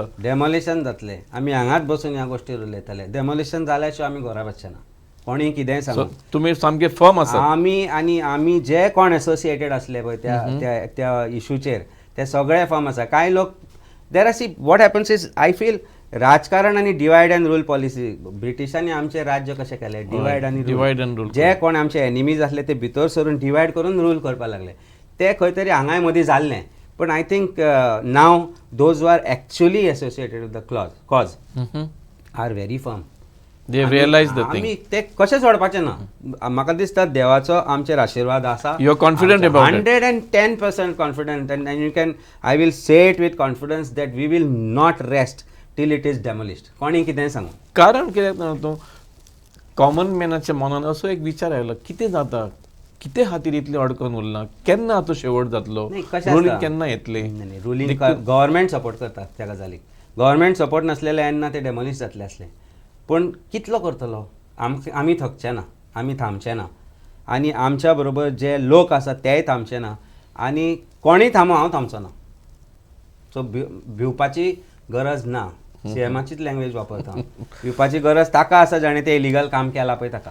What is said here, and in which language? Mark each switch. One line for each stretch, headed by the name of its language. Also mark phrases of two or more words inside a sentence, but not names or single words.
Konkani: डेमोलिशन जातले आमी हांगाच बसून ह्या गोश्टीर उलयतले डेमोलिशन जाल्या शिवाय आमी घरा वचचे ना कोणी कितेंय सांगू तुमी सामके फर्म आसा आमी जे कोण एसोसिएटेड आसले पळय त्या इशूचेर ते सगळे फर्म आसा कांय लोक
English: there are see what happens is I feel
Konkani: राजकारण आनी
English: divide and rule policy
Konkani: ब्रिटिशांनी आमचे राज्य कशें केलें डिवायड आनी रूल जे कोण आमचे एनिमीज आसले ते भितर सरून डिवायड करून रूल करपाक लागले ते खंय तरी हांगाय मदीं जाल्लें पण
English: I think now those are actually associated with the cause are very firm they realise the thing
Konkani: आमी ते कशें सोडपाचें ना म्हाका दिसता देवाचो आमचेर आशिर्वाद आसा
English: you are confident about 110% confident and you can I will say it with confidence that we will not rest till it is demolished
Konkani: कोणी कितेंय सांगू कारण कित्याक तो कॉमन मॅनाच्या मनान असो एक विचार आयलो कितें जाता कितें खातीर इतलें अडकून उरलां केन्ना हाचो शेवट जातलो रुलींग केन्ना येतले
English: ruling government
Konkani: सपोर्ट करता त्या गजालीक गव्हर्मेंट सपोर्ट नासलेले येन्ना ते डेमोलिश जातले आसले पूण कितलो करतलो आमी थकचे ना आमी थांबचे ना आनी आमच्या बरोबर जे लोक आसा तेय थांबचे ना आनी कोणीय थांबो हांव थांबचो ना सो भिवपाची गरज ना सीएमाचीच लँग्वेज वापरता भिवपाची गरज ताका आसा जाणें तें इलिगल काम केलां पळय ताका